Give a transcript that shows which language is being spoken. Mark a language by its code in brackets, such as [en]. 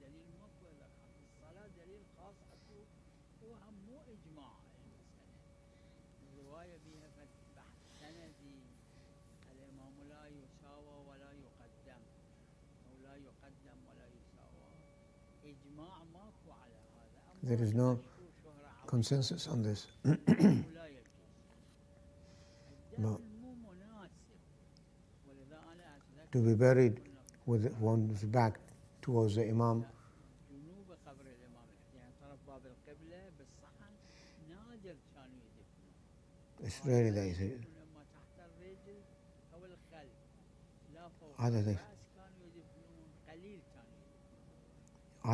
[ar] دليل ماكو إلا الصلاة دليل خاص أكو هو هم مو إجماع المسألة. الرواية بها بحث سندي الإمام لا يساوى ولا يقدم أو لا يقدم ولا يساوى. إجماع ماكو على هذا. [en] There is no consensus on this. [ar] لا يجوز. [en] No. [ar] مو مناسب. ولذا أنا أتذكر [en] To be buried with one's back towards the Imam. [ar] جنوب قبر الإمام الحسين يعني طرف باب القبلة بالصحن نادر كانوا يدفنون. [en] It's rarely that you see. [ar] لما تحت الرجل أو الخلف لا فوق [en] Either they- [ar] الرأس كانوا يدفنون قليل كانوا يدفنون.